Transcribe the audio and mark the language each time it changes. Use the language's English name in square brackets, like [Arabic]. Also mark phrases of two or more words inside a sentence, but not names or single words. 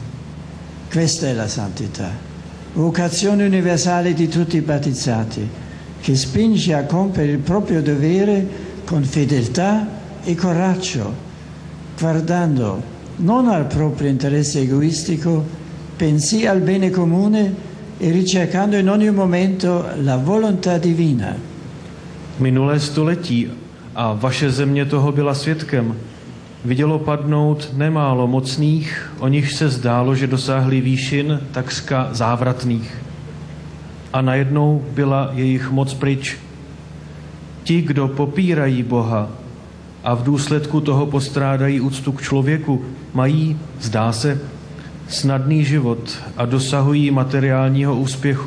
[Italian] Questa è la santità, vocazione universale di tutti i battezzati, che spinge a compiere il proprio dovere con fedeltà e coraggio, guardando non al proprio interesse egoistico, bensì al bene comune e ricercando in ogni momento la volontà divina. [Czech] Minulé století, a vaše země toho byla svědkem, vidělo padnout nemálo mocných, o nich se zdálo, že dosáhli výšin takřka závratných. A najednou byla jejich moc pryč. Ti, kdo popírají Boha a v důsledku toho postrádají úctu k člověku, mají, zdá se, snadný život a dosahují materiálního úspěchu.